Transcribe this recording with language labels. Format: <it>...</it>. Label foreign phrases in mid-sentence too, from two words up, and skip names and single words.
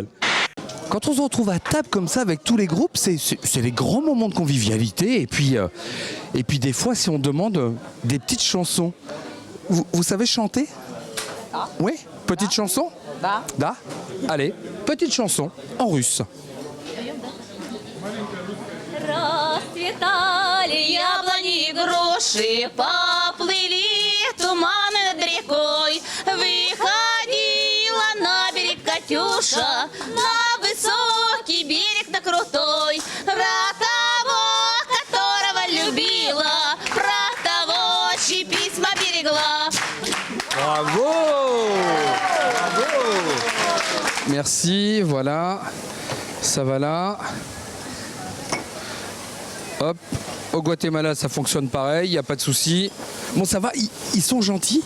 <fr>Quand on se retrouve à table comme ça avec tous les groupes, c'est des grands moments de convivialité. Et puis des fois, si on demande des petites chansons, vous savez chanter? Oui, petite chanson? Da. Allez, petite chanson en russe.</fr> <ru>Расцветали яблони и груши, поплыли туманы над рекой. Выходила на берег Катюша, на высокий берег, на крутой. Про того, которого любила, про того, чьи письма берегла.</ru> <fr>Bravo! Bravo! Merci, voilà. Ça va là. Hop. Au Guatemala, ça fonctionne pareil, il n'y a pas de souci. Bon, ça va, ils sont gentils.</fr>